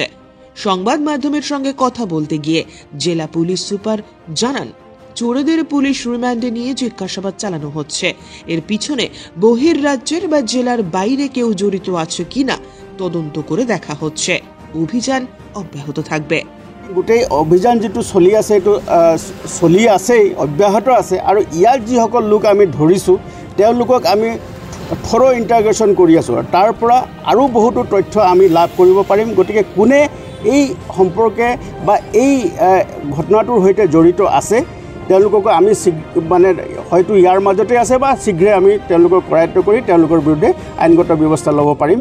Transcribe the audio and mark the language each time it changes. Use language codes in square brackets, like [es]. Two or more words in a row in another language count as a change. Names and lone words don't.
[bn] সংবাদ মাধ্যমের সঙ্গে কথা বলতে গিয়ে জেলা পুলিশ সুপার জানান, চোরদের পুলিশ রিমান্ডে নিয়ে জিজ্ঞাসাবাদ চালানো হচ্ছে। এর পিছনে বহির্রাজ্যের বা জেলার বাইরে কেউ জড়িত আছে কিনা তদন্ত করে দেখা হচ্ছে। অভিযান অব্যাহত থাকবে। [as] গোটেই অভিযান যেটো চলি আছে এইটো চলি আছেই, অব্যাহত আছে। আৰু ইয়াৰ যিসকল লোক আমি ধৰিছোঁ তেওঁলোকক আমি [en] thorough interrogation [as] কৰি আছোঁ। তাৰ পৰা আৰু বহুতো তথ্য আমি লাভ কৰিব পাৰিম। গতিকে কোনে এই সম্পৰ্কে বা এই ঘটনাটোৰ সৈতে জড়িত আছে তেওঁলোককো আমি মানে হয়তো ইয়াৰ মাজতে আছে বা শীঘ্ৰে আমি তেওঁলোকক কৰায়ত্ব কৰি তেওঁলোকৰ বিৰুদ্ধে আইনগত ব্যৱস্থা ল'ব পাৰিম।